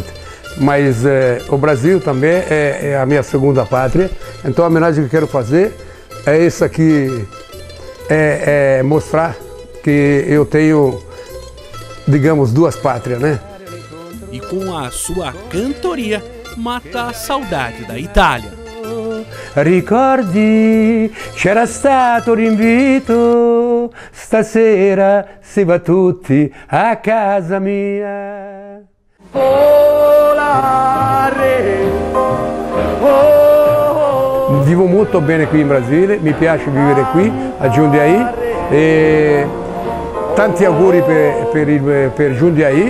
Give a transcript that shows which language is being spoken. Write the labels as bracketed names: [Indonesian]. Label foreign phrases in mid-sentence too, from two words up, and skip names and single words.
[Portuguese] Mas o Brasil também é a minha segunda pátria, então a homenagem que eu quero fazer é isso aqui, mostrar que eu tenho, digamos, duas pátrias, né? e com a sua cantoria mata a saudade da Itália. [Italian] Ricordi, c'era stato l'invito, stasera si va tutti a casa mia. Vivo molto bene qui in Brasile, mi piace vivere qui a Jundiaí e tanti auguri per Jundiaí.